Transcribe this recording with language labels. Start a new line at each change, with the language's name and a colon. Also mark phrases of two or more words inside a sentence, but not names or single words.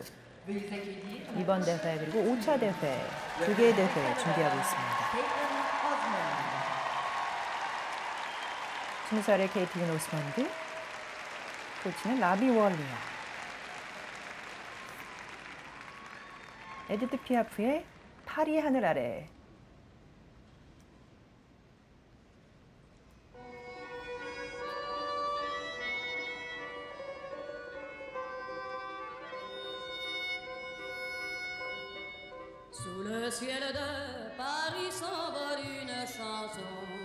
Korean: 이번 대회 그리고 5차 대회 두 개의 대회 준비하고 있습니다. 20살의 케이틀린 오스몬드, 코치는 라비 월리아. 에디트 피아프의 파리 하늘 아래.
French: Sous le ciel de Paris s'envole une chanson.